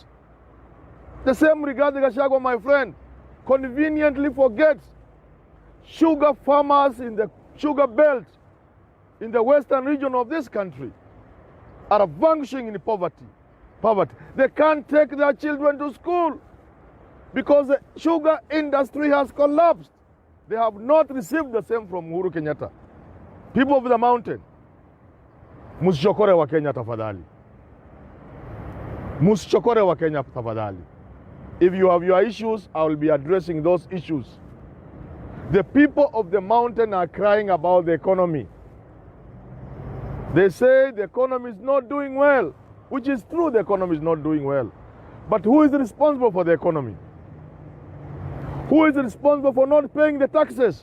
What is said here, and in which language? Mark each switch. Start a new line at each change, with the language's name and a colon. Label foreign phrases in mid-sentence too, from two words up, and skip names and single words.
English: The same Rigathi Gachagua, my friend, conveniently forgets sugar farmers in the sugar belt in the western region of this country are vanishing in poverty. They can't take their children to school because the sugar industry has collapsed. They have not received the same from Uhuru Kenyatta. People of the mountain,
Swahili: musichokore wa Kenya tafadhali. Musichokore wa Kenya tafadhali.
English: If you have your issues, I will be addressing those issues. The people of the mountain are crying about the economy. They say the economy is not doing well, which is true, the economy is not doing well. But who is responsible for the economy? Who is responsible for not paying the taxes?